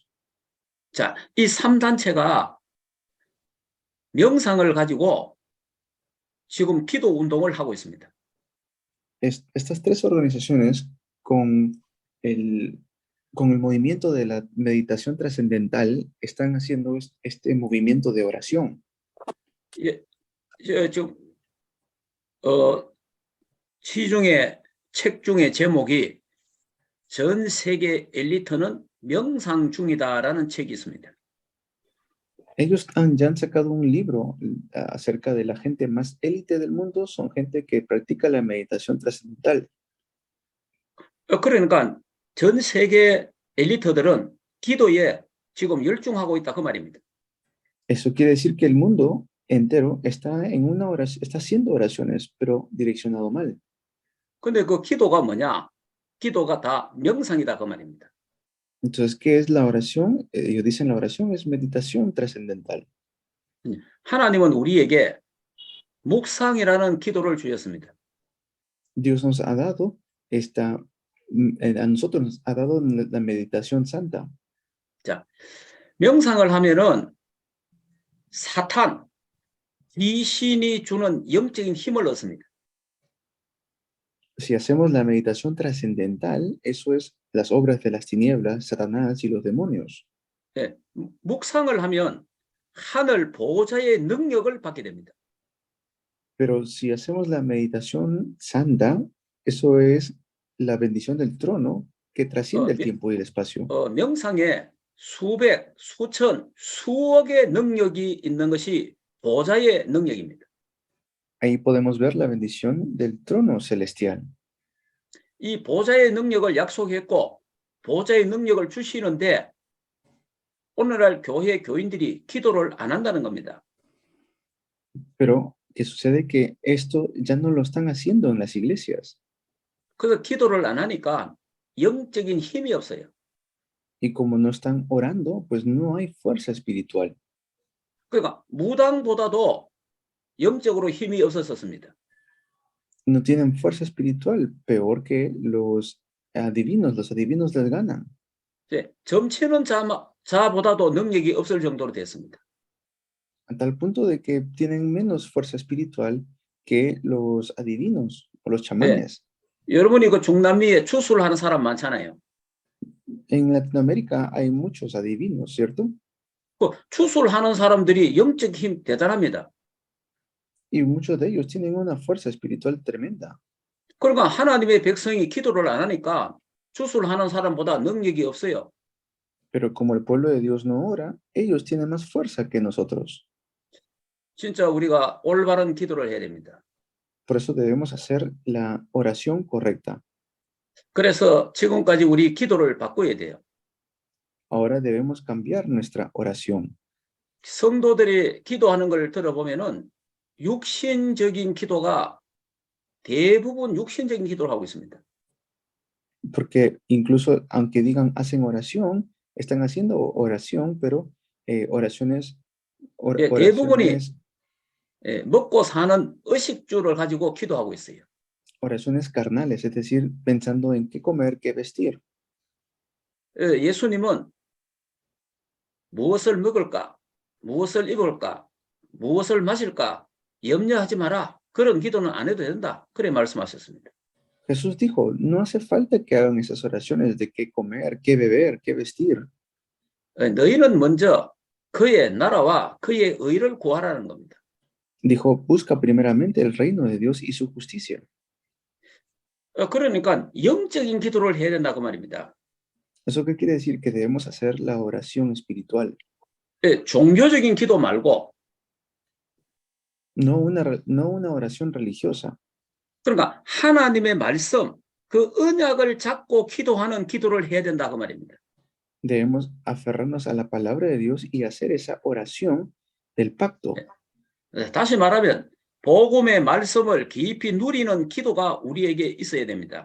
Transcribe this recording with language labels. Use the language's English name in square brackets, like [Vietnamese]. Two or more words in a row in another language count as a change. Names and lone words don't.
[Korean] 자, 이 3단체가 명상을 가지고 지금 기도 운동을 하고 있습니다. [Spanish] Estas tres organizaciones con el movimiento de la meditación trascendental están haciendo este movimiento de oración. [Korean] 지금 시중에 책 중에 제목이 전 세계 엘리트는 명상 중이다라는 책이 있습니다. [Spanish] Ellos ya han sacado un libro acerca de la gente más élite del mundo, son gente que practica la meditación trascendental. [Korean] 그러니까 전 세계 엘리트들은 기도에 지금 열중하고 있다 그 말입니다. [Spanish] Eso quiere decir que el mundo entero está en una oración, está haciendo oraciones, pero direccionado mal. [Korean] 근데 그 기도가 뭐냐? 기도가 다 명상이다 그 말입니다. [Spanish] Entonces, ¿qué es la oración? Ellos dicen la oración es meditación trascendental. [Korean] 하나님은 우리에게 묵상이라는 기도를 주셨습니다. [Spanish] Dios nos ha dado esta a nosotros nos ha dado la meditación santa. [Korean] 자, 명상을 하면은 사탄, 귀신이 주는 영적인 힘을 얻습니다. [Spanish] Si hacemos la meditación trascendental, eso es las obras de las tinieblas, Satanás y los demonios. [Korean] 예, 묵상을 하면 하늘 보호자의 능력을 받게 됩니다. [Spanish] Pero si hacemos la meditación santa, eso es la bendición del trono que trasciende el tiempo y el espacio. [Korean] 명상에 수백, 수천, 수억의 능력이 있는 것이 보호자의 능력입니다. [Spanish] Ahí podemos ver la bendición del trono celestial. [Korean] 이 보호자의 능력을 약속했고 보호자의 능력을 주시는데 오늘날 교회 교인들이 기도를 안 한다는 겁니다. [Spanish] Pero que sucede que esto ya no lo están haciendo en las iglesias. [Korean] 그래서 기도를 안 하니까 영적인 힘이 없어요. [Spanish] Y como no están orando, pues no hay fuerza espiritual. [Korean] 그러니까 무당보다도 영적으로 힘이 없었습니다. [Spanish] No tienen fuerza espiritual, peor que los adivinos les ganan. [Korean] 예, 점치는 자보다도 능력이 없을 정도로 됐습니다. [Spanish] A tal punto de que tienen menos fuerza espiritual que los adivinos o los chamanes. [Korean] 여러분이 그 중남미에 추수를 하는 사람 많잖아요. [Spanish] En Latinoamérica hay muchos adivinos, ¿cierto? [Korean] 그 추수를 하는 사람들이 영적 힘 대단합니다. [Spanish] Y muchos de ellos tienen una fuerza espiritual tremenda. [Korean] 그러니까 하나님의 백성이 기도를 안 하니까 추수를 하는 사람보다 능력이 없어요. [Spanish] Pero como el pueblo de Dios no ora, ellos tienen más fuerza que nosotros. [Korean] 진짜 우리가 올바른 기도를 해야 됩니다. [Spanish] Por eso debemos hacer la oración correcta. [Korean] 그래서 지금까지 우리 기도를 바꿔야 돼요. [Spanish] Ahora debemos cambiar nuestra oración. [Korean] 성도들이 기도하는 걸 들어보면은 육신적인 기도가 대부분 육신적인 기도를 하고 있습니다. [Spanish] Porque incluso aunque digan hacen oración, están haciendo oración, pero oraciones, [Korean] 대부분이 [Spanish] oraciones, [Korean] 먹고 사는 의식주를 가지고 기도하고 있어요. [Spanish] oraciones carnales, es decir, pensando en qué comer, qué vestir. [Korean] 예수님은 무엇을 먹을까, 무엇을 입을까, 무엇을 마실까 염려하지 마라. 그런 기도는 안 해도 된다. 그래 말씀하셨습니다. [Spanish] Jesús dijo, no hace falta que hagan esas oraciones de qué comer, qué beber, qué vestir. [Korean] 너희는 먼저 그의 나라와 그의 의를 구하라는 겁니다. [Spanish] Dijo, busca primeramente el reino de Dios y su justicia. [Korean] 그러니까 영적인 기도를 해야 된다 그 말입니다. [Spanish] ¿Eso qué quiere decir? Que debemos hacer la oración espiritual. [Korean] 종교적인 기도 말고 [Spanish] No una oración religiosa. [Korean] 그러니까 하나님의 말씀, 그 언약을 잡고 기도하는 기도를 해야 된다 그 말입니다. [Spanish] Debemos aferrarnos a la palabra de Dios y hacer esa oración del pacto. [Korean] 다시 말하면 복음의 말씀을 깊이 누리는 기도가 우리에게 있어야 됩니다.